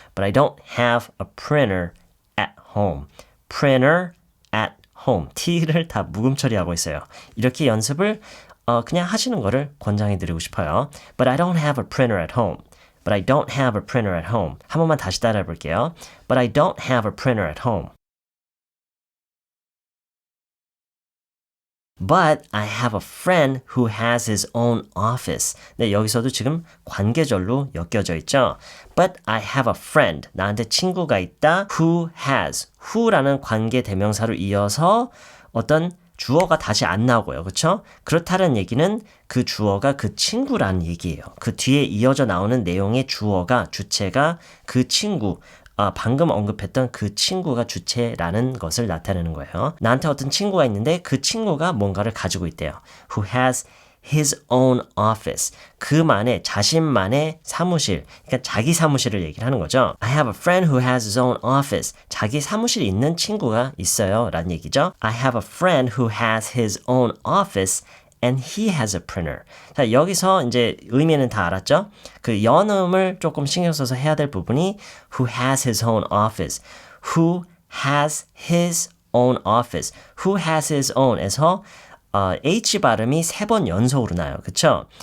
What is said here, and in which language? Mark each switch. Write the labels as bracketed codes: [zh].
[en] But I don't have a printer at home. Printer at home. [ko] T를 다 묵음 처리하고 있어요. 이렇게 연습을 그냥 하시는 거를 권장해 드리고 싶어요. [en] But I don't have a printer at home. But I don't have a printer at home. [ko] 한 번만 다시 따라해 볼게요. [en] But I don't have a printer at home. But I have a friend who has his own office. [ko] 네, 여기서도 지금 관계절로 엮여져 있죠. [en] But I have a friend. [ko] 나한테 친구가 있다. [en] Who has. [ko] who라는 관계 대명사로 이어서 어떤 주어가 다시 안 나오고요. 그렇죠? 그렇다는 얘기는 그 주어가 그 친구라는 얘기예요. 그 뒤에 이어져 나오는 내용의 주어가 주체가 그 친구 방금 언급했던 그 친구가 주체라는 것을 나타내는 거예요. 나한테 어떤 친구가 있는데 그 친구가 뭔가를 가지고 있대요. [en] Who has his own office. [ko] 그만의 자신만의 사무실, 그러니까 자기 사무실을 얘기를 하는 거죠. [en] I have a friend who has his own office. [ko] 자기 사무실 있는 친구가 있어요 라는 얘기죠. [en] I have a friend who has his own office and he has a printer. [ko] 자, 여기서 이제 의미는 다 알았죠? 그 연음을 조금 신경 써서 해야 될 부분이 [en] who has his own office. Who has his own office. Who has his own에서 [ko] H 발음이 3번 연속으로 나요. 그쵸?